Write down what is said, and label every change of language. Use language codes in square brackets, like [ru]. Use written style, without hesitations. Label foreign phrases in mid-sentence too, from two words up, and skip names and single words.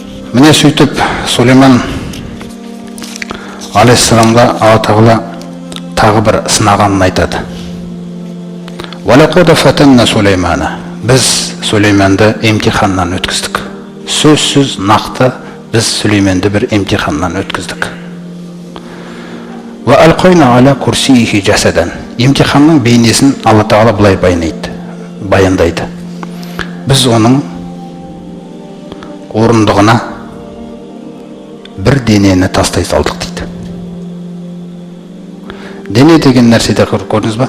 [kk] Міне сөйтіп Сулейман алейхиссаламға Алла Тағала тағы бір сынағанын айтады. [ar] ولقد فتنا سليمان. [kk] Біз Сулейманды емтиханнан өткіздік. Сөзсіз нақты біз Сулейманды бір емтиханнан өткіздік. [ar] وألقينا على كرسيه جسدا. [kk] Емтиханның бейнесін Алла Тағала былай баяндайды. Біз оның орындығына бір денені тастай салдық дейді. Дене деген нәрседе көрдіңіз ба?